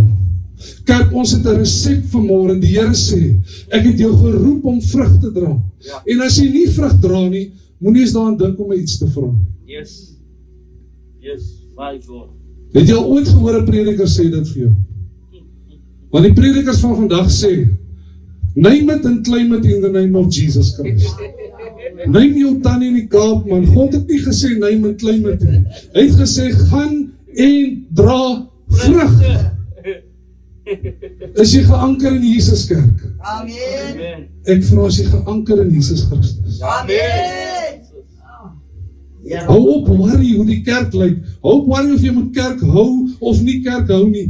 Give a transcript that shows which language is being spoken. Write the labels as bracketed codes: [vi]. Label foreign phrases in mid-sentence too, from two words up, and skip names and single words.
[af] Kerk, ons het 'n resep vanmôre. Die Here sê, ek het jou geroep om vrug te dra. Ja. En as jy nie vrug dra nie, moenie eens daaraan dink om my iets te vra. [en] Yes. Yes. My God. [af] Het jy al ooit gehoor 'n prediker sê dit vir jou? Want die predikers van vandag sê, [en] name it and claim it in the name of Jesus Christ. [af] Neem jou tannie in die Kaap, man. God het nie gesê, [en] name and claim it nie. [af] Hy het gesê, gaan en dra vrug. Is jy geanker in Jesus kerk? Amen. Amen. Ek vra, as jy geanker in Jesus Christus. Amen. Ja. Hou op [en] worry [af] hoe die kerk lyk. Hou op worry of jy moet kerk hou of nie kerk hou nie.